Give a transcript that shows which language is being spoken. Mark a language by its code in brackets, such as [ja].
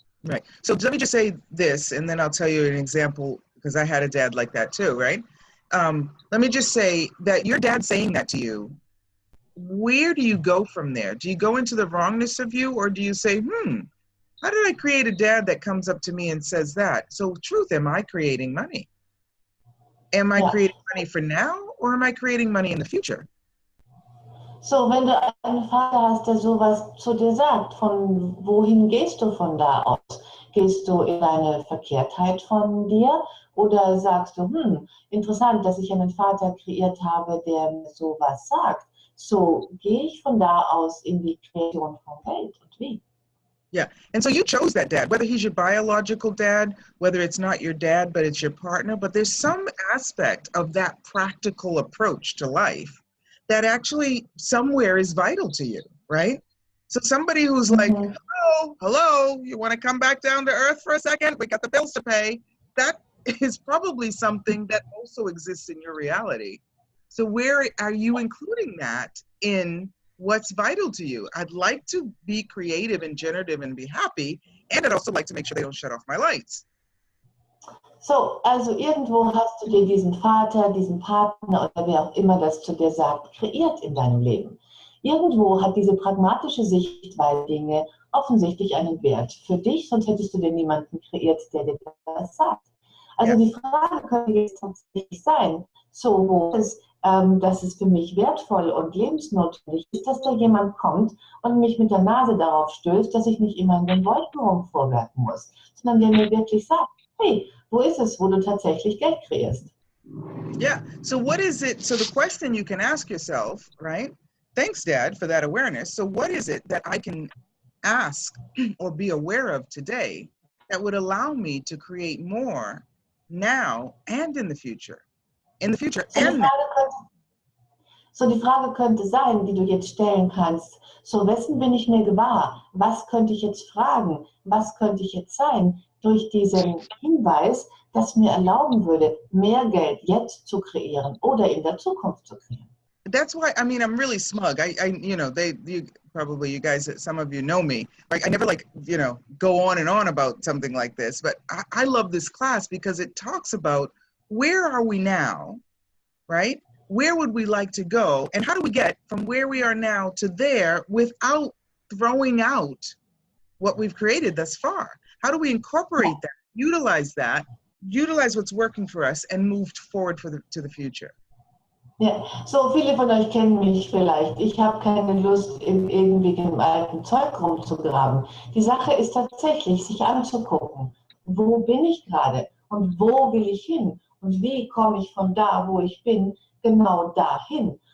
[en] Right. So let me just say this, and then I'll tell you an example, because I had a dad like that too, right? Let me just say that your dad saying that to you, where do you go from there? Do you go into the wrongness of you, or do you say, how did I create a dad that comes up to me and says that? So truth, am I creating money? Am I creating money for now, or am I creating money in the future? [de] So, wenn du einen Vater hast, der sowas zu dir sagt, von wohin gehst du von da aus? Gehst du in eine Verkehrtheit von dir oder sagst du, interessant, dass ich einen Vater kreiert habe, der mir sowas sagt. So gehe ich von da aus in die Kreation von Geld und wie? [en] Yeah, and so you chose that dad, whether he's your biological dad, whether it's not your dad, but it's your partner, but there's some aspect of that practical approach to life that actually somewhere is vital to you, right? So somebody who's like, hello, you want to come back down to earth for a second? We got the bills to pay. That is probably something that also exists in your reality. So where are you including that in what's vital to you? I'd like to be creative and generative and be happy, and I'd also like to make sure they don't shut off my lights. [de] So, also irgendwo hast du dir diesen Vater, diesen Partner oder wer auch immer das zu dir sagt, kreiert in deinem Leben. Irgendwo hat diese pragmatische Sichtweise Dinge offensichtlich einen Wert für dich, sonst hättest du dir niemanden kreiert, der dir das sagt. Also die Frage könnte jetzt tatsächlich sein, so wo ist, dass es für mich wertvoll und lebensnotwendig ist, dass da jemand kommt und mich mit der Nase darauf stößt, dass ich nicht immer in den Wolken rumvorwerken muss, sondern der mir wirklich sagt, hey, wo ist es, wo du tatsächlich Geld kreierst? [en] Yeah, so what is it, so the question you can ask yourself, right? Thanks, Dad, for that awareness. So what is it that I can ask or be aware of today that would allow me to create more now and in the future? In the future and now. [de] So die Frage könnte sein, die du jetzt stellen kannst, so wessen bin ich mir gewahr? Was könnte ich jetzt fragen? Was könnte ich jetzt sein? Durch diesen Hinweis, das mir erlauben würde, mehr Geld jetzt zu kreieren oder in der Zukunft zu kreieren. [en] That's why, I mean, I'm really smug. You know, probably you guys, some of you know me. Like, I never go on and on about something like this, but I love this class because it talks about where are we now, right? Where would we like to go? And how do we get from where we are now to there without throwing out what we've created thus far? How do we incorporate that, utilize what's working for us and move forward to the future? [de] Ja, so viele von euch kennen mich vielleicht. Ich habe keine Lust, in irgendwie dem alten Zeug rumzugraben. Die Sache ist tatsächlich, sich anzugucken, wo bin ich gerade und wo will ich hin und wie komme ich von da, wo ich bin, genau dahin.